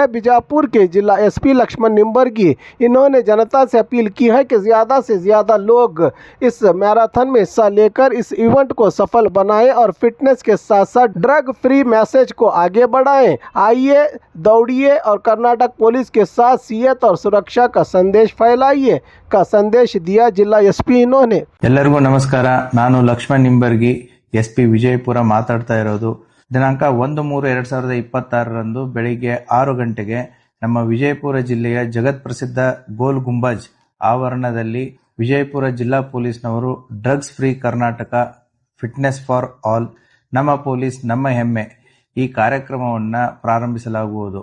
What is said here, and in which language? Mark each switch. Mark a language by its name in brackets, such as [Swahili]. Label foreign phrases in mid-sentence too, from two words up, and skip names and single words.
[Hindi] बीजापुर के जिला SP लक्ष्मण निम्बर्गी, इन्होंने जनता से अपील की है कि ज़्यादा से ज़्यादा लोग इस मैराथन में हिस्सा लेकर इस इवेंट को सफल बनाएं और फिटनेस के साथ साथ [English] drug free message [Hindi] को आगे बढ़ाएं। आइए, दौड़िए और कर्नाटक पुलिस के साथ सियत और सुरक्षा का संदेश फैलाइए का संदेश दिया जिला SP इन्होंने। [Kannada] ಎಲ್ಲರಿಗೂ ನಮಸ್ಕಾರ. ನಾನು ಲಕ್ಷ್ಮಣ್ ನಿಂಬರ್ಗಿ, SP ವಿಜಯಪುರ ಮಾತಾಡ್ತಾ ಇರೋದು. ದಿನಾಂಕ 1/3/2026 ಬೆಳಿಗ್ಗೆ 6 ಗಂಟೆಗೆ ನಮ್ಮ ವಿಜಯಪುರ ಜಿಲ್ಲೆಯ ಜಗತ್ ಪ್ರಸಿದ್ಧ ಗೋಲ್ ಗುಂಬಜ್ ಆವರಣದಲ್ಲಿ ವಿಜಯಪುರ ಜಿಲ್ಲಾ ಪೊಲೀಸ್ನವರು [English] drugs free [Kannada] ಕರ್ನಾಟಕ, [English] fitness for all, [Kannada] ನಮ್ಮ ಪೊಲೀಸ್ ನಮ್ಮ ಹೆಮ್ಮೆ ಈ ಕಾರ್ಯಕ್ರಮವನ್ನು ಪ್ರಾರಂಭಿಸಲಾಗುವುದು.